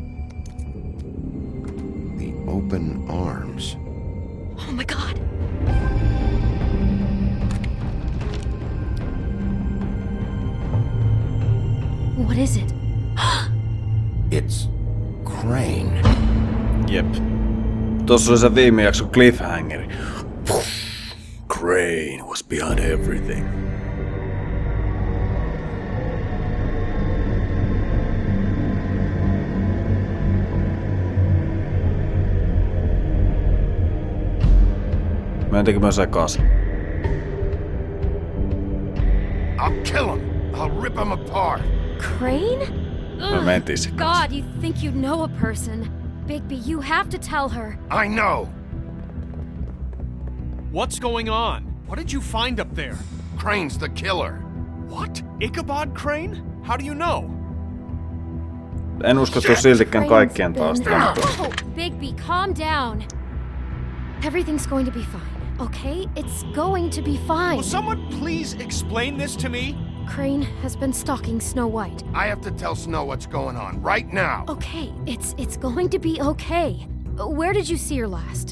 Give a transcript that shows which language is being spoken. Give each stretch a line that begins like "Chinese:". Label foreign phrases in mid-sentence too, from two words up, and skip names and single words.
English: The open arms. Oh my god. What is it? It's Crane. Jep.
Finnish: Tossa oli se viime jakson cliffhangeri.
English: Crane was behind everything.
Finnish: Mentikö mä sekaisin?
English: I'll kill him. I'll rip him apart. Crane?
Finnish: Mä mentiin sekaisin.
English: God, you think you know a person. Bigby, you have to tell her. I know. What's going on? What did you find up there? Crane's the killer. What? Ichabod Crane? How do you know?
Finnish: En usko, että on siltikään kaikkien taas.
English: Oh, Bigby, calm down. Everything's going to be fine, okay? It's going to be fine. Will someone please explain this to me? Crane has been stalking Snow White. I have to tell Snow what's going on right now. Okay, it's going to be okay. Where did you see her last?